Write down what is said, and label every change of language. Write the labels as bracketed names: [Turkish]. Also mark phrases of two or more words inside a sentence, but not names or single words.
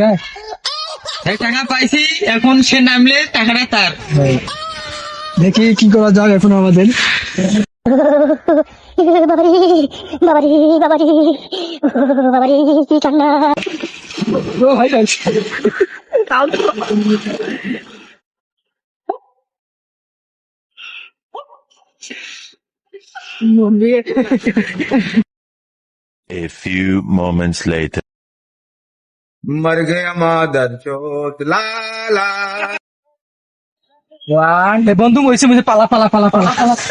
[Bangla] টাকা পাইছি, এখন সে নামলে টাকাটা তার। দেখি কি করা যায় এখন আমাদের। বাবারি বাবারি বাবারি বাবারি, কি কান্না! ও ভাই ভাই। [English] A few moments later. [Hindi] मर गया मादर चोट ला ला। [Bangla] এ বন্ধু মইছে মইছে, পালা পালা পালা পালা পালা।